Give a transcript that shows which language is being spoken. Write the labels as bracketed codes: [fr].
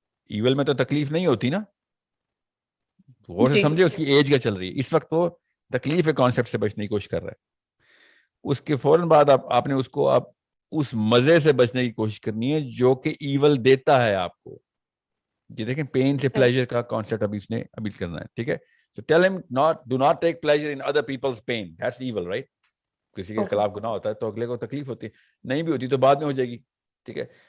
[hi] Evil में तो तकलीफ नहीं होती ना, गौर से जी. समझे उसकी एज क्या चल रही है. इस वक्त वो तकलीफ के कॉन्सेप्ट से बचने की कोशिश कर रहा है. उसके फौरन बाद आपने उसको आप उस मजे से बचने की कोशिश करनी है जो कि ईवल देता है आपको. ये देखें, पेन से प्लेजर का कॉन्सेप्ट अभी करना है. ठीक है. [en] So tell him do not take pleasure in other people's pain. That's evil, right? [hi] किसी के खिलाफ गुनाह होता है तो अगले को तकलीफ होती है, नहीं भी होती तो बाद में हो जाएगी. ठीक है.